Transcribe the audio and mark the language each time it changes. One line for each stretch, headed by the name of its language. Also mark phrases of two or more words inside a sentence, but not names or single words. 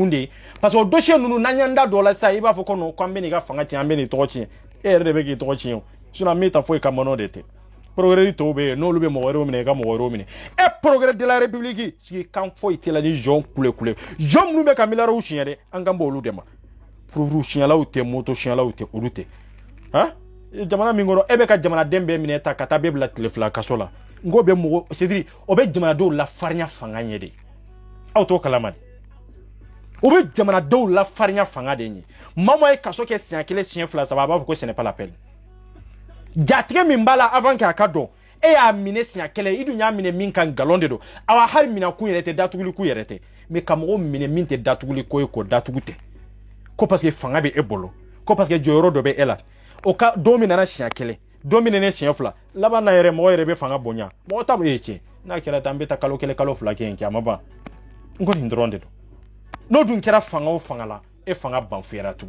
Bambara: de ye
French: parce que
Bambara: o dossier ninnu n'an y'an da dɔ la sisan i b'a fɔ ko non ko an bɛ nin ka fanga tiɲɛ an bɛ nin tɔgɔ tiɲɛ e yɛrɛ de bɛ k'i tɔgɔ tiɲɛ o sinon an bɛ ta foyi ka mɔnɔ de tɛ progrès tɔw bɛ yen n'olu bɛ mɔgɔ wɛrɛw minɛ i ka mɔgɔ wɛrɛw minɛ e
French: progrès de la république
Bambara: sigi kan foyi tɛ la ni jɔn kule jɔn minnu bɛ ka miliyariw siɲɛ dɛ an kan b'olu de ma furufuru siɲɛlaw tɛ moto siɲɛlaw tɛ olu tɛ han jamana min kɔnɔ e bɛ ka jamanaden bɛɛ minɛ ta ka taa bɛɛ bila tile fila kaso la n ko bɛ mɔgɔ
French: c'est à dire
Bambara: o bɛ jamanadenw lafarinya fanga ɲɛ de aw t'o kalama de o bɛ jamanadenw lafarinya fanga de ɲɛ maa o maa ye kaso kɛ siɲɛ kelen siɲɛ fila saba a b'a fɔ ko
French: ce n'est pas la peine
Bambara: jatigɛ min b'a la avant k'a ka dɔn e y'a minɛ siɲɛ kelen i dun y'a minɛ min kan nkalon de don awa hali minɛ kun yɛrɛ tɛ datuguli kun yɛrɛ tɛ mais ka mɔgɔ minɛ min tɛ datuguli ko ye k'o datugu tɛ ko
French: parce que
Bambara: fanga bɛ e bolo ko
French: parce que
Bambara: jɔyɔrɔ dɔ bɛ e la o ka don min nana siɲɛ kelen don min nana siɲɛ fila laban na yɛrɛ mɔgɔ yɛrɛ bɛ fanga bonya mɔgɔ ta bɛ e cɛ n'a kɛra tan an bɛ taa kalo kelen kalo fila kɛ yen kɛ a ma ban n ko nin dɔrɔn de don n'o dun kɛra fanga o fanga la e fanga banfuyara tugun